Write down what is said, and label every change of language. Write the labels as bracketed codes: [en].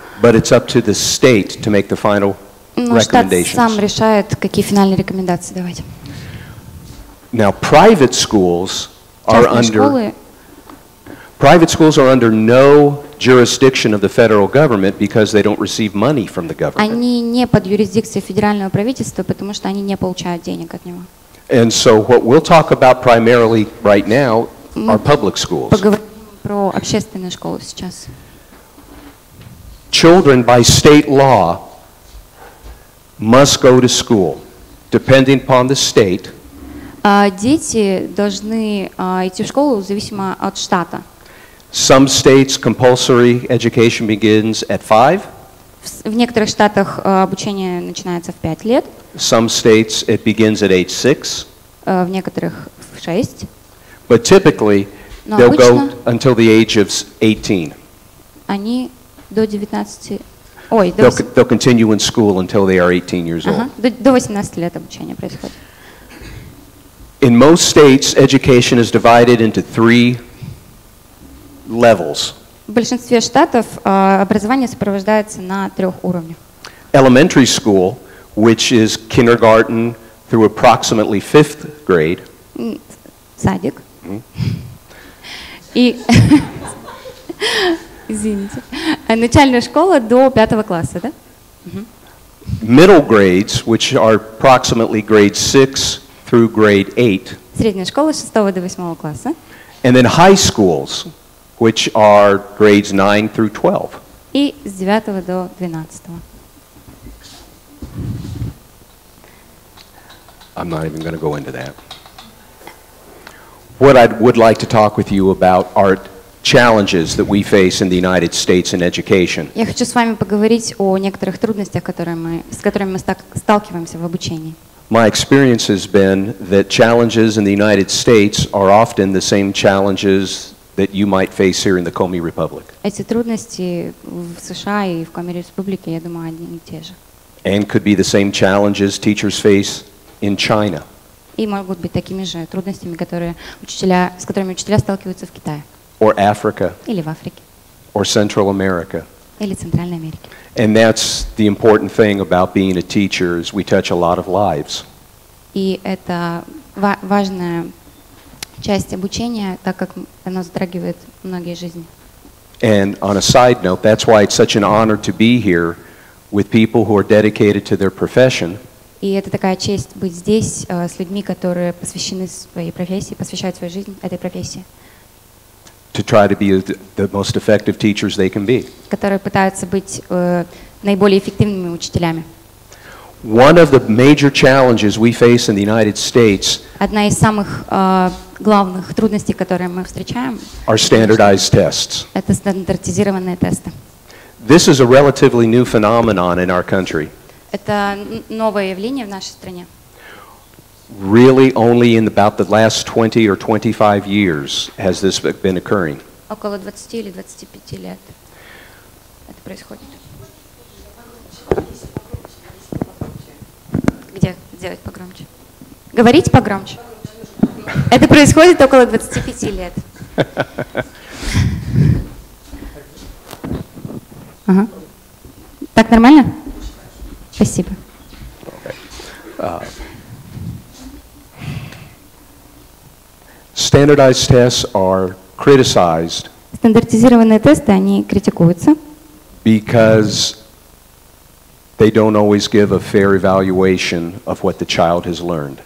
[en] but it's up to the state to make the final [ru] Но штат сам [en] recommendations. [ru] решает, какие финальные рекомендации давать. [en] Now, private schools are [ru] Частные школы [en] under no jurisdiction of the federal government because they don't receive money from the government. [ru] они не под юрисдикцией федерального правительства, потому что они не получают денег от него. [en] And so what we'll talk about primarily right now are public schools. [ru] Поговорим про общественные школы сейчас. [en] Children by state law must go to school, depending upon the state. [ru] Дети должны идти в школу зависимо от штата. [en] Some states compulsory education begins at 5. [ru] В некоторых штатах обучение начинается в 5 лет, [en] Some states it begins at age 6. [ru] в некоторых в 6. [en] But typically [ru] Но [en] they'll go [ru] обычно [en] until the age of 18. [ru] они до 19, ой, [en] They'll continue in school until they are 18 years old. [ru] до 18 лет обучение происходит. [en] In most states, education is divided into 3 levels. [ru] В большинстве штатов образование сопровождается на 3 уровнях. [en] Elementary school, which is kindergarten through approximately 5th grade. [ru] Садик. И, извините, начальная школа до 5 класса, да? [en] Middle grades, which are approximately grade 6 through grade 8. [ru] Средняя школа с 6 до 8 класса. [en] And then high schools, which are grades 9 through 12. [ru] И с 9 до 12. [en] I'm not even going to go into that. What I would like to talk with you about are challenges that we face in the United States in education. [ru] Я хочу с вами поговорить о некоторых трудностях, с которыми мы сталкиваемся в обучении. [en] My experience has been that challenges in the United States are often the same challenges that you might face here in the Komi Republic. [ru] Эти трудности в США и в Коми-Республике, я думаю, одни и те же. [en] And could be the same challenges teachers face in China. [ru] И могут быть такими же трудностями, с которыми учителя сталкиваются в Китае. [en] Or Africa, [ru] Или в Африке. [en] or Central America. [ru] Или Центральной Америке. [en] And that's the important thing about being a teacher is we touch a lot of lives. [ru] И это важная часть обучения, так как оно затрагивает многие жизни. [en] And on a side note, that's why it's such an honor to be here with people who are dedicated to their profession. [ru] И это такая честь быть здесь с людьми, которые посвящены своей профессии, посвящают свою жизнь этой профессии. [en] To try to be the most effective teachers they can be. [ru] Которые пытаются быть наиболее эффективными учителями. [en] One of the major challenges we face in the United States [ru] Одна из самых главных трудностей, которые мы встречаем, [en] are standardized tests. [ru] это стандартизированные тесты. [en] This is a relatively new phenomenon in our country. [ru] Это новое явление в нашей стране. [en] Really only in about the last 20 or 25 years has this been occurring. [ru] Около 20 или 25 лет это происходит. Где сделать погромче? Говорить погромче. Это происходит около 25 лет. Ага. Так нормально? Спасибо. [en] Standardized tests are criticized [ru] Стандартизированные тесты, они критикуются, [en] because they don't always give a fair evaluation of what the child has learned.